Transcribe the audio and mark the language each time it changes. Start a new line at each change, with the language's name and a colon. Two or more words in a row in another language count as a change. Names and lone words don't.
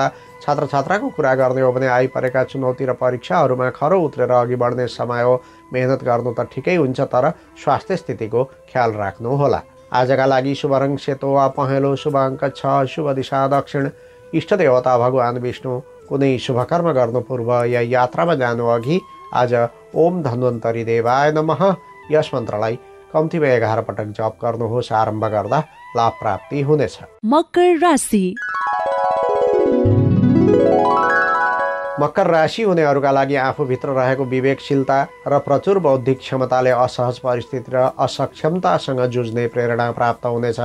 Nepali: छात्र छात्राको कुरा गर्ने हो भने आइपरेका चुनौती र परीक्षाहरूमा खरो उत्रेर अघि बढ्ने समय हो। मेहनत गर्नु त ठिकै हुन्छ, तर स्वास्थ्य स्थितिको ख्याल राख्नुहोला। आजका लागि शुभ रङ सेतो वा पहेँलो, शुभ अङ्क 6, शुभ दिशा दक्षिण, इष्ट देवता भगवान् विष्णु। कुनै शुभ कर्म गर्नु पूर्व या यात्रामा जानु अघि आज
Sanskrit: ओम धन्वन्तरी देवाय नमः
Nepali: यस मन्त्रलाई कम्तीमा 11 पटक जप गर्नुहोस्। आरम्भ गर्दा लाभ प्राप्ति हुनेछ। मकर राशि। मकर राशि हुनेहरूका लागि आफूभित्र रहेको विवेकशीलता र प्रचुर बौद्धिक क्षमताले असहज परिस्थिति र असक्षमतासँग जुझ्ने प्रेरणा प्राप्त हुनेछ।